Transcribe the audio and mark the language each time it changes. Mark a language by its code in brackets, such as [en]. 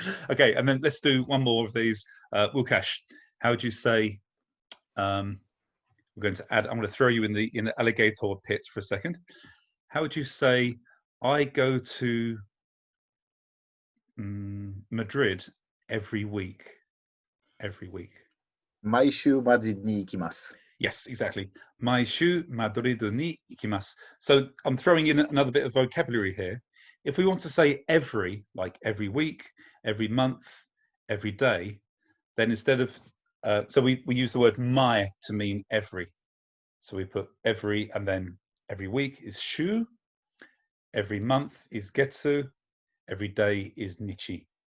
[en] Okay, and then let's do one more of these. Wukash, how would you say? We're going to add. I'm going to throw you in the alligator pit for a second. How would you say? I go to Madrid every week. Every week. [ja] 毎週マドリードに行きます。 [en] Yes, exactly. [ja] 毎週マドリードに行きます. [en] So I'm throwing in another bit of vocabulary here. If we want to say every, like every week, every month, every day, then instead of So we use the word mai to mean every. So we put every, and then every week is shu, every month is getsu, every day is nichi.